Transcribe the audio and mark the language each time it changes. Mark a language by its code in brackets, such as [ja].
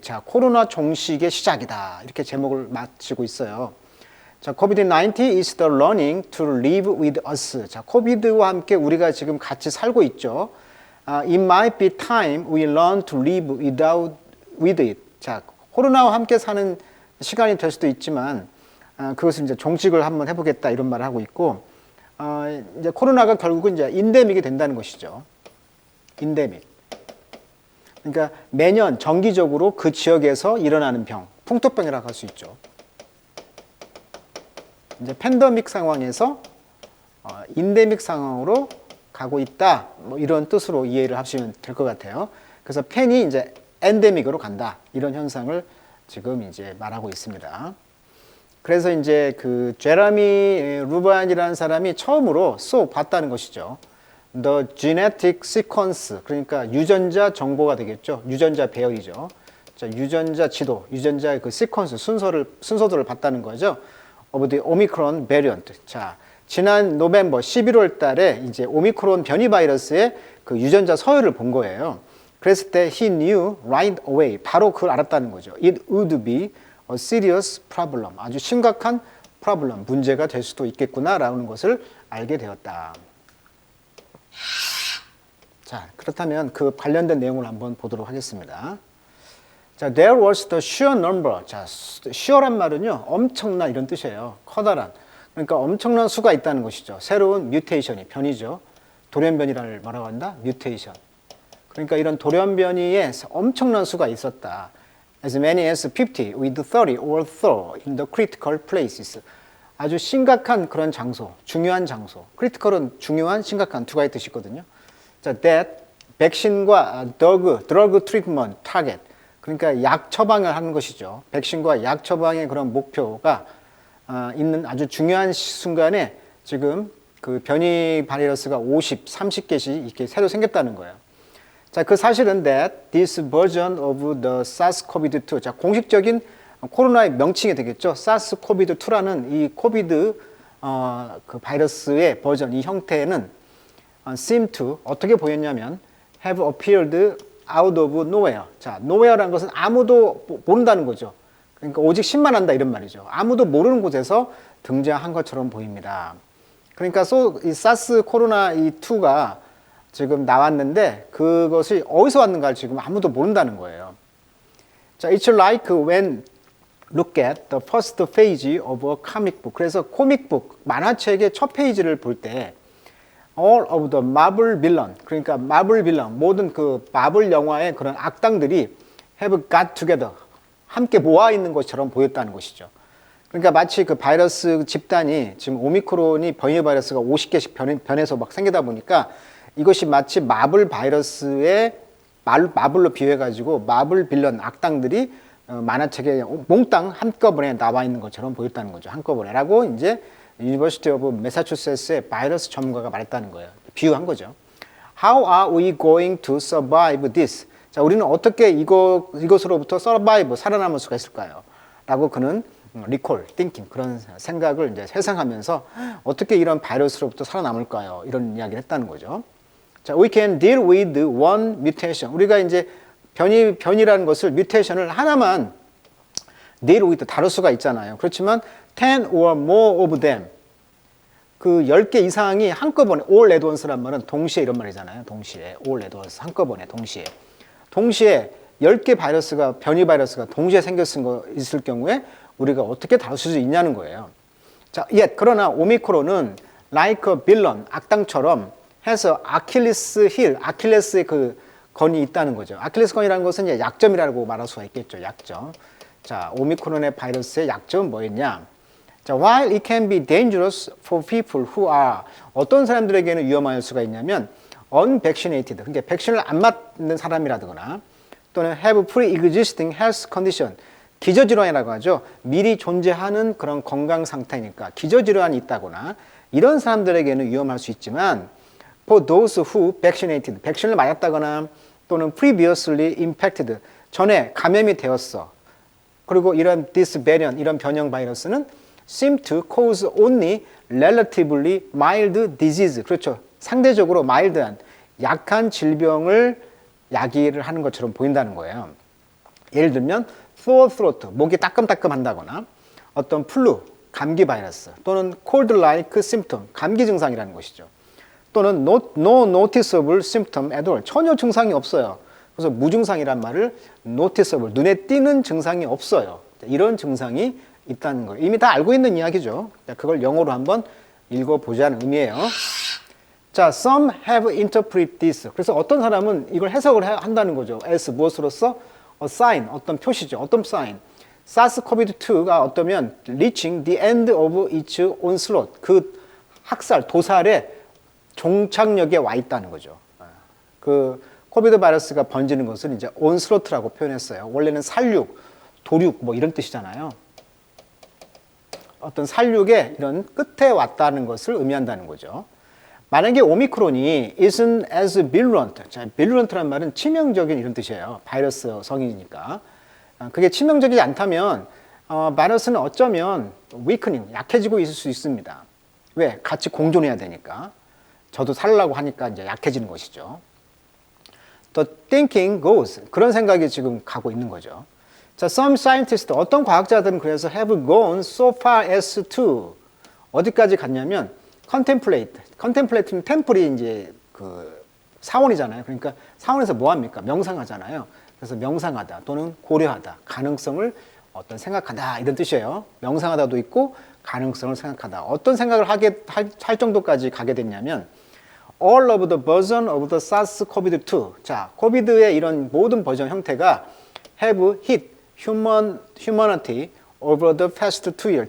[ko] 자, 코로나 종식의 시작이다. 이렇게 제목을 마치고 있어요. [en] 자, COVID-19 is the learning to live with us. [ko] 자, 코비드와 함께 우리가 지금 같이 살고 있죠. [en] It might be time we learn to live with it. [ko] 자, 코로나와 함께 사는 시간이 될 수도 있지만, 그것을 이제 종식을 한번 해보겠다, 이런 말을 하고 있고, 이제 코로나가 결국은 이제 인데믹이 된다는 것이죠. 인데믹. 그러니까 매년 정기적으로 그 지역에서 일어나는 병, 풍토병이라고 할 수 있죠. 이제 팬데믹 상황에서 인데믹 상황으로 가고 있다, 뭐 이런 뜻으로 이해를 하시면 될 것 같아요. 그래서 팬이 이제 엔데믹으로 간다, 이런 현상을 지금 이제 말하고 있습니다. 그래서 이제 그 제러미 루반이라는 사람이 처음으로 봤다는 것이죠. [en] The genetic sequence, [ko] 그러니까 유전자 정보가 되겠죠. 유전자 배열이죠. 자, 유전자 지도, 유전자의 그 sequence, 순서들을 봤다는 거죠. [en] Of the Omicron variant. [ko] 자, 지난 노벰버 11월 달에 이제 오미크론 변이 바이러스의 그 유전자 서열을 본 거예요. 그랬을 때 [en] he knew right away. [ko] 바로 그걸 알았다는 거죠. [en] It would be a serious problem. [ko] 아주 심각한 problem, 문제가 될 수도 있겠구나라는 것을 알게 되었다. 자, 그렇다면 그 관련된 내용을 한번 보도록 하겠습니다. [en] 자, there was the sheer number. [ko] 자, sheer란 말은요, 엄청난 이런 뜻이에요. 커다란. 그러니까 엄청난 수가 있다는 것이죠. 새로운 뮤테이션이, 변이죠. 돌연변이를 뭐라고 한다? 뮤테이션. 그러니까 이런 돌연변이에 엄청난 수가 있었다. [en] As many as 50 with 30 or so in the critical places. [ko] 아주 심각한 그런 장소, 중요한 장소. 크리티컬은 중요한, 심각한 두 가지 뜻이 있거든요. [en] 자, that 백신과 drug treatment target. [ko] 그러니까 약 처방을 하는 것이죠. 백신과 약 처방의 그런 목표가 있는 아주 중요한 순간에 지금 그 변이 바이러스가 30개씩 이렇게 새로 생겼다는 거예요. 자, 그 사실은 [en] that this version of the SARS-CoV-2, [ko] 자, 공식적인 코로나의 명칭이 되겠죠. SARS-CoV-2라는 이 코비드 그 바이러스의 버전, 이 형태는 [en] seem to [ko] 어떻게 보였냐면 [en] have appeared out of nowhere. [ko] 자, nowhere라는 것은 아무도 모른다는 거죠. 그러니까 오직 신만한다, 이런 말이죠. 아무도 모르는 곳에서 등장한 것처럼 보입니다. 그러니까 이 사스 코로나 이 2가 지금 나왔는데 그것이 어디서 왔는가를 지금 아무도 모른다는 거예요. [en] 자, it's like when look at the first page of a comic book. [ko] 그래서 코믹북, 만화책의 첫 페이지를 볼 때 [en] all of the Marvel villain, [ko] 그러니까 마블 빌런, 모든 그 마블 영화의 그런 악당들이 [en] have got together, [ko] 함께 모아 있는 것처럼 보였다는 것이죠. 그러니까 마치 그 바이러스 집단이 지금 오미크론이 변이 바이러스가 50개씩 변해서 막 생기다 보니까 이것이 마치 마블 바이러스의 마블로 비유해가지고 마블 빌런, 악당들이 만화책에 몽땅 한꺼번에 나와 있는 것처럼 보였다는 거죠. 한꺼번에라고 이제 University of Massachusetts의 바이러스 전문가가 말했다는 거예요. 비유한 거죠. [en] How are we going to survive this? [ko] 자, 우리는 어떻게 이것으로부터 survive, 살아남을 수가 있을까요? 라고 그는 [en] recall, thinking, [ko] 그런 생각을 이제 회상하면서 어떻게 이런 바이러스로부터 살아남을까요? 이런 이야기를 했다는 거죠. [en] 자, we can deal with one mutation. [ko] 우리가 이제 변이라는 것을, 뮤테이션을 하나만 deal with, 다룰 수가 있잖아요. 그렇지만 [en] 10 or more of them, [ko] 그 10개 이상이 한꺼번에, [en] all at once [ko] 란 말은 동시에 이런 말이잖아요. 동시에, [en] all at once, [ko] 한꺼번에, 동시에 10개 바이러스가, 변이 바이러스가 동시에 있을 경우에 우리가 어떻게 다룰 수 있냐는 거예요. 자, 그러나 오미크론은 [en] like a villain, [ko] 악당처럼 해서 아킬레스 힐, 아킬레스의 그 건이 있다는 거죠. 아킬레스 건이라는 것은 이제 약점이라고 말할 수가 있겠죠. 약점. 자, 오미크론의 바이러스의 약점은 뭐였냐? [en] 자, while it can be dangerous for people who are, [ko] 어떤 사람들에게는 위험할 수가 있냐면 [en] unvaccinated, [ko] 그러니까 백신을 안 맞는 사람이라거나 또는 [en] have pre-existing health condition, [ko] 기저질환이라고 하죠. 미리 존재하는 그런 건강 상태니까 기저질환이 있다거나 이런 사람들에게는 위험할 수 있지만 [en] for those who vaccinated, [ko] 백신을 맞았다거나 또는 [en] previously infected, [ko] 전에 감염이 되었어. 그리고 이런 [en] this variant, [ko] 이런 변형 바이러스는 [en] seem to cause only relatively mild disease. [ko] 그렇죠. 상대적으로 mild한, 약한 질병을 야기를 하는 것처럼 보인다는 거예요. 예를 들면 [en] sore throat, [ko] 목이 따끔따끔 한다거나 어떤 플루, 감기 바이러스 또는 [en] cold-like symptom, [ko] 감기 증상이라는 것이죠. [en] 또는 no noticeable symptom at all, [ko] 전혀 증상이 없어요. 그래서 무증상이란 말을 noticeable, 눈에 띄는 증상이 없어요. 이런 증상이 있다는 거예요. 이미 다 알고 있는 이야기죠. 그걸 영어로 한번 읽어보자는 의미예요. [en] 자, some have interpreted this. [ko] 그래서 어떤 사람은 이걸 해석을 한다는 거죠. as 무엇으로서? [en] a sign, [ko] 어떤 표시죠. 어떤 sign. [en] SARS-CoV-2가 [ko] 어떠면 [en] reaching the end of its onslaught. [ko] 그 학살, 도살의 종착역에 와 있다는 거죠. 그 코비드 바이러스가 번지는 것을 이제 onslaught라고 표현했어요. 원래는 살육, 도륙 뭐 이런 뜻이잖아요. 어떤 살육의 이런 끝에 왔다는 것을 의미한다는 거죠. 만약에 오미크론이 [en] isn't as virulent, [ko] 자, virulent란 말은 치명적인 이런 뜻이에요. 바이러스 성이니까. 그게 치명적이지 않다면 바이러스는 어쩌면 weakening, 약해지고 있을 수 있습니다. 왜? 같이 공존해야 되니까. 저도 살려고 하니까 이제 약해지는 것이죠. [en] The thinking goes, [ko] 그런 생각이 지금 가고 있는 거죠. 자, [en] some scientists, [ko] 어떤 과학자들은 그래서 [en] have gone so far as to, [ko] 어디까지 갔냐면 contemplate는 템플이 이제 그 사원이잖아요. 그러니까 사원에서 뭐 합니까? 명상하잖아요. 그래서 명상하다 또는 고려하다, 가능성을 어떤 생각하다 이런 뜻이에요. 명상하다도 있고 가능성을 생각하다. 어떤 생각을 할 정도까지 가게 됐냐면 [en] all of the version of the SARS-CoV-2. 자, [ko] 코비드의 이런 모든 버전 형태가 [en] have hit humanity over the past 2 years.